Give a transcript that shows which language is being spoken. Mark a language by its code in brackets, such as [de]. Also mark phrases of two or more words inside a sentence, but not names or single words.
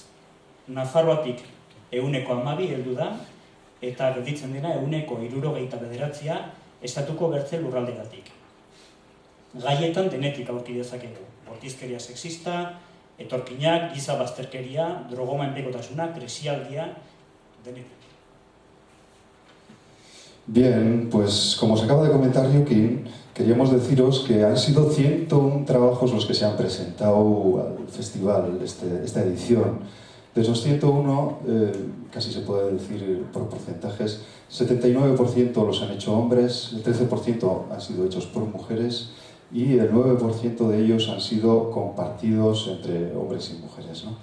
[eu] Nafarroatik 12 heldu da, eta gelditzen dena 69 estatuko bertze lurraldegatik. Gaietan denetik aurki dezakegu. Bortizkeria sexista, etorkinak, giza bazterkeria, drogoma enplekotasuna, krisialdia, denetik. [es] Bien, pues como se acaba de comentar Joaquín, queríamos deciros que han sido 101 trabajos los que se han presentado al festival, esta edición. De esos 101, casi se puede decir por porcentajes, 79% los han hecho hombres, el 13% han sido hechos por mujeres y el 9% de ellos han sido compartidos entre hombres y mujeres, ¿no?